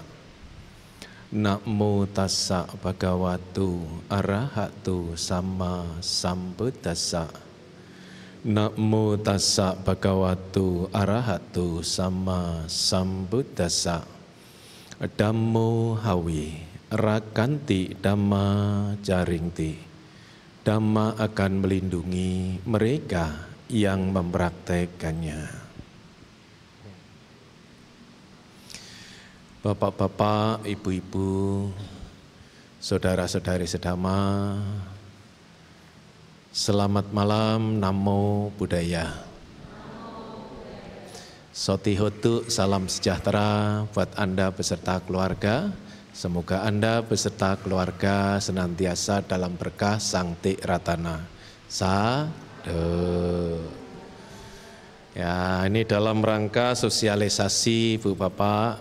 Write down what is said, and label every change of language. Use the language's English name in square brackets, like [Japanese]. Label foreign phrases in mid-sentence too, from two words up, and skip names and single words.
[Pali] Namo tassa bhagavato arahato sama sambuddhassa. Namo tassa bhagavato arahato sama sambuddhassa. Dhammo hawi rakanti dhamma jaringti. [Indonesian] Dhamma akan melindungi mereka yang mempraktekannya. Bapak-bapak, ibu-ibu, saudara-saudari sedama, selamat malam, [Pali] namo buddhaya. Sotihotu, [Indonesian] salam sejahtera buat Anda beserta keluarga. Semoga Anda beserta keluarga senantiasa dalam berkah Sangti Ratana. Sadhu. Ya, ini dalam rangka sosialisasi Ibu Bapak.